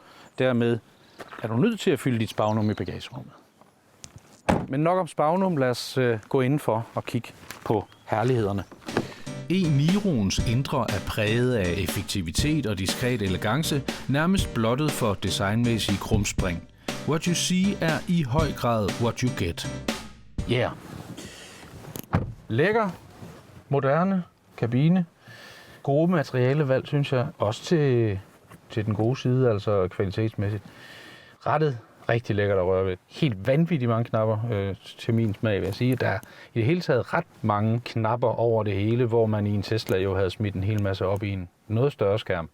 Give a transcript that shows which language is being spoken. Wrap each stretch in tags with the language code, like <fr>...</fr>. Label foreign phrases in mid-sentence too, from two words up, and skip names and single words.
<da>Dermed er du nødt til at fylde dit Spagnum i bagagerummet. Men nok om Spagnum, lad os gå indenfor og kigge på herlighederne. E-Niroens indre er præget af effektivitet og diskret elegance, nærmest blottet for designmæssige krumspring.</da> <en>What you see</en> <da>er i høj grad</da> <en>what you get.</en> <da>Yeah. Lækker, moderne kabine. Gode materialevalg, synes jeg. Også til den gode side, altså kvalitetsmæssigt. Rettet rigtig lækkert at røre ved. Helt vanvittigt mange knapper til min smag, vil jeg sige. Der er i det hele taget ret mange knapper over det hele, hvor man i en Tesla jo havde smidt en hel masse op i en noget større skærm.</da>